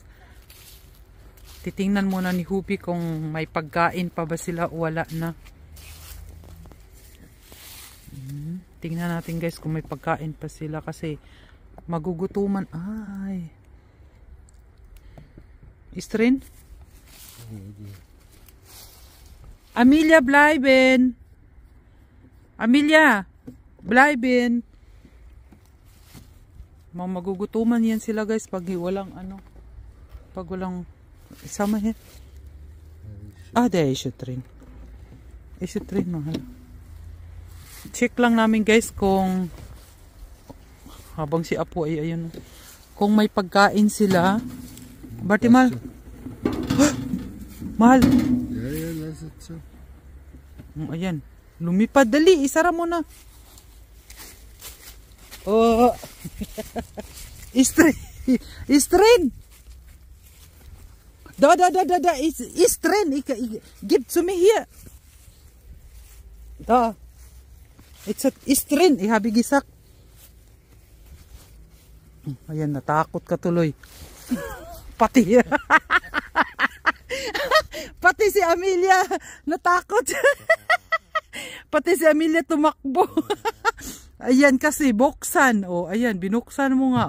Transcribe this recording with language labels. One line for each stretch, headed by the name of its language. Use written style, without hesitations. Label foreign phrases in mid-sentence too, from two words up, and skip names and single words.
Filipino: Titingnan muna ni Hubi kung may pagkain pa ba sila o wala na. Tingnan natin guys kung may pagkain pa sila kasi magugutuman. Ay. Istrin? Amelia,
German: bleiben. Amelia, bleiben.
Filipino: Magugutuman yan sila guys pag walang ano. Pag walang isama yan.
German: Der ist drin. Ist drin,
Filipino: mahal. Check lang namin guys kung habang si Apo ay ayun. Kung may pagkain sila. Bartimal. Mahal. Ayan. Lumipad. Dali. Isara mo na. Oh. Istrin.
German: Istrin. Da. Istrin. Gib zu mir hier. Da. Istrin. Ich habe gesagt.
Filipino: Ayan. Natakot ka tuloy. Pati. Pati si Amelia natakot. Pati si Amelia tumakbo. Ayan kasi buksan. O ayan, binuksan mo nga.